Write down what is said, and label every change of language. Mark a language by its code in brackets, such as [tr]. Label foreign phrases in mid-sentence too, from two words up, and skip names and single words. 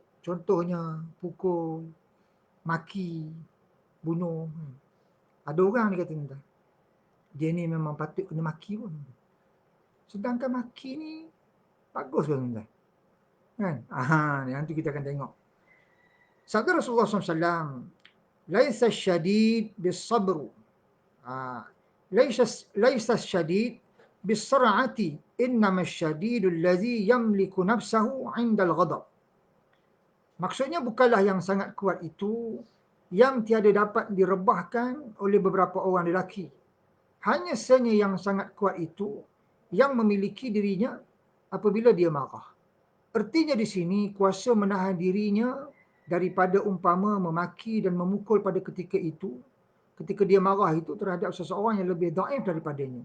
[ms] Contohnya pukul, maki, bunuh. Ada orang ni kata dia ni memang patut kena maki pun. Sedangkan maki ni bagus kan? Nanti kita akan tengok. Sabda Rasulullah SAW, [ar] ليس شديد بالصبر. ليس شديد بالصرعة، إنما الشديد الذي يملك نفسه عند الغضب. [ms] Maksudnya bukanlah yang sangat kuat itu yang tiada dapat direbahkan oleh beberapa orang lelaki. Hanya sahaja yang sangat kuat itu yang memiliki dirinya apabila dia marah. Artinya di sini kuasa menahan dirinya daripada umpama memaki dan memukul pada ketika itu, ketika dia marah itu terhadap seseorang yang lebih dhaif daripadanya.